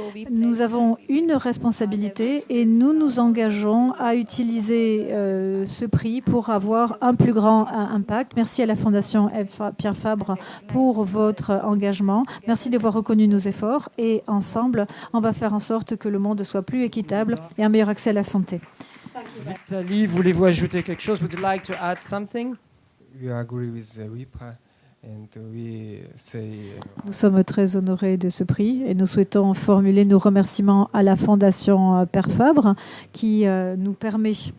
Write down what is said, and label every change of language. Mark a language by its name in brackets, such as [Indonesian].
[French] Nous avons une responsabilité et nous nous engageons à utiliser ce prix pour avoir un plus grand impact. Merci à la Fondation Pierre Fabre pour votre engagement. Merci d'avoir reconnu nos efforts et ensemble, on va faire en sorte que le monde soit plus équitable et un meilleur accès à la santé. Vitaly, voulez-vous ajouter quelque chose? [English] Would you like to add something? We agree with WIPA and we say [French] Nous sommes très honorés de ce prix et nous souhaitons formuler nos remerciements à la Fondation Père Fabre qui nous permet